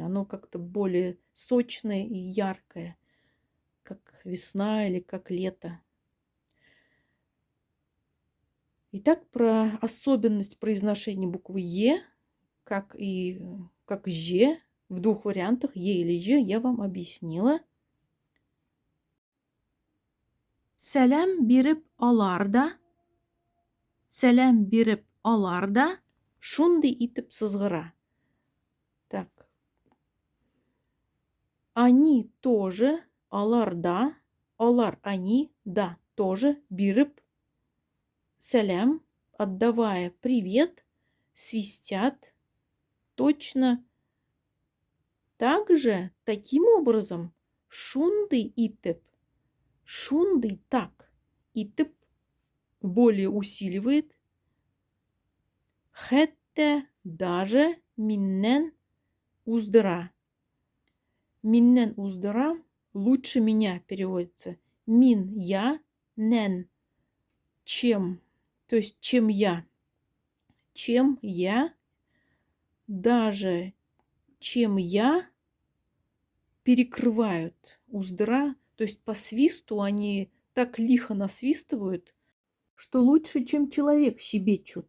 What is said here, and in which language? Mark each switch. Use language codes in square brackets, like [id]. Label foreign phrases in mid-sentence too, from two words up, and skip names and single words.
[ru] Оно как-то более сочное и яркое, как весна или как лето. Итак, про особенность произношения буквы Е как же в двух вариантах, е или же, я вам объяснила. [tt] Сәлем биреп аларда, сәлем биреп аларда, шундый итеп сызгыра. [ru] Так. Они тоже, [tt] аларда, алар [ru] они, да, тоже, [tt] биреп, сәлем, [ru] отдавая привет, свистят, точно так же, таким образом, [tt] шундый итеп, шундый так, итеп [ru] более усиливает, [tt] хәтта даже миннен уздыра. Миннен уздыра [ru] лучше меня переводится. Мин я, нен чем, то есть чем я, даже чем я перекрывают уздыра, то есть по свисту они так лихо насвистывают, что лучше, чем человек щебечут.